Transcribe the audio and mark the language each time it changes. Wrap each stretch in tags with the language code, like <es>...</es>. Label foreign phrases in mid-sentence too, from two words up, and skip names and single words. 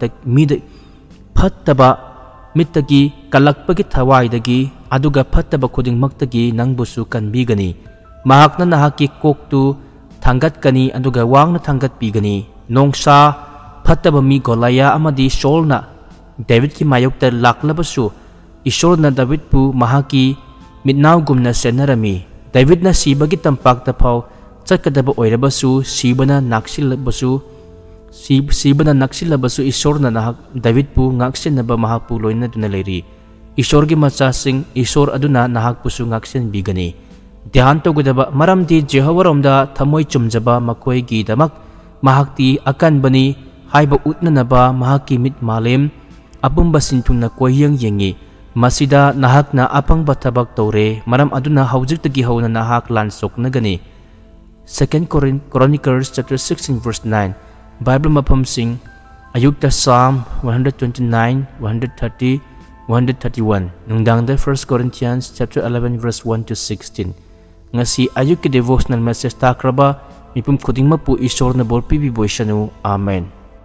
<mni>mittagi kalakpagi thawai dagi aduga phattaba khuding maktagi nangbusu kanbigani mahakna nahaki koktu Tanggat kani aduga wang na tanggat pigani nongsa phattaba mi Golaya amadi Saul na David ki mayokta laklabasu isol na David pu mahaki mitnaw gumna senarami David na sibagi tampak tapaw chatkadaba oirabasu sibana naksilabasu isor na nahak David pu ngaksen na ba mahapu loy na dunaleri isor gi machasing isor aduna nahak pusu ngaksen bigani Dihan to gudaba maramdi Jehovaromda thamoy chumjaba makoy gi damak mahakti akan bani haiba utna naba mahaki mit malem apumba sintung na koyang yengi masida nahak na apang batabak tore maram aduna haujik tagi hauna nahak lansok na gani 2 Chronicles</mni> <en>chapter 16 verse 9</en> <mni>Bible mapam sing ayukta Psalm 129 130 131 nungdang da 1 Corinthians</mni> <en>chapter 11 verse 1 to 16</en> <mni>ngasi ayuk ki</mni> <en>devotional message</en> <mni>takraba mipum khuding mapu isor na bor pibi boysanu amen</mni>